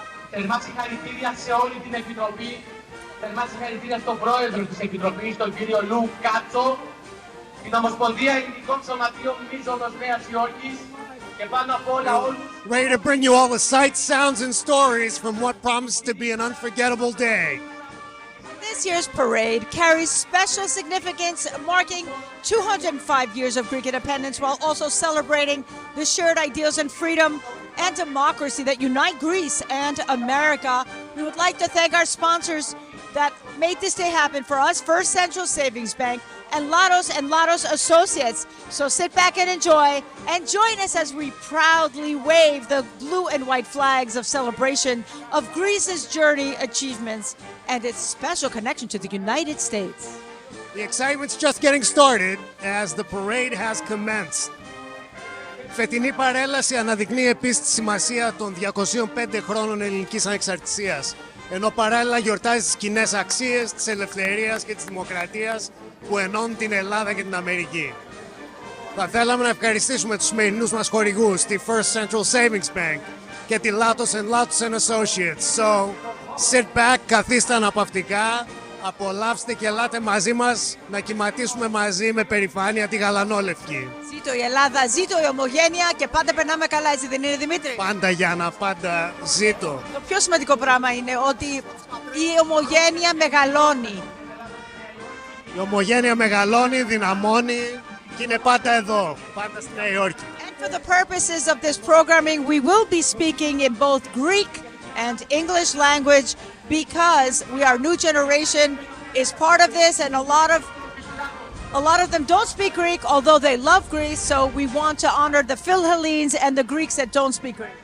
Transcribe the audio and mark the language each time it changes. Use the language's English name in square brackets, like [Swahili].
[Greek] Θερμά συγχαρητήρια σε όλη την Επιτροπή. Θερμά συγχαρητήρια στον πρόεδρο της Επιτροπής, τον κύριο Λου Κάτσο, την Ομοσπονδία Ελληνικών Σωματείων Μίζωνος Νέας Υόρκης και πάνω απ' όλα όλους. [English] Ready to bring you all the sights, sounds, and stories from what promises to be an unforgettable day. This year's parade carries special significance, marking 205 years of Greek independence while also celebrating the shared ideals and freedom and democracy that unite Greece and America. We would like to thank our sponsors that made this day happen for us, First Central Savings Bank and Lados Associates. So sit back and enjoy, and join us as we proudly wave the blue and white flags of celebration of Greece's journey, achievements, and its special connection to the United States. The excitement's just getting started as the parade has commenced. [Greek] Φετινή παρέλαση αναδεικνύει επίσης τη σημασία των 205 χρόνων ελληνικής ανεξαρτησίας, ενώ παράλληλα γιορτάζει τις κοινές αξίες της ελευθερίας και της δημοκρατίας που ενώνουν την Ελλάδα και την Αμερική. Θα θέλαμε να ευχαριστήσουμε τους σημερινούς μας χορηγούς, τη First Central Savings Bank και τη Latos Associates. [English] So, sit back, [Greek] καθίστε αναπαυτικά, απολαύστε και ελάτε μαζί μας να κυματίσουμε μαζί με περηφάνεια τη γαλανόλευκη. Ζήτω η Ελλάδα, ζήτω η ομογένεια και πάντα περνάμε καλά, έτσι δεν είναι, Δημήτρη? Πάντα Γιάννα, πάντα ζήτω. Το πιο σημαντικό πράγμα είναι ότι η ομογένεια μεγαλώνει. Η ομογένεια μεγαλώνει, δυναμώνει και είναι πάντα εδώ, πάντα στη Νέα Υόρκη. [English] And for the purposes of this programming, we will be speaking in both Greek and English language because we are new generation is part of this, and a lot of them don't speak Greek, although they love Greece. So we want to honor the Philhellenes and the Greeks that don't speak Greek.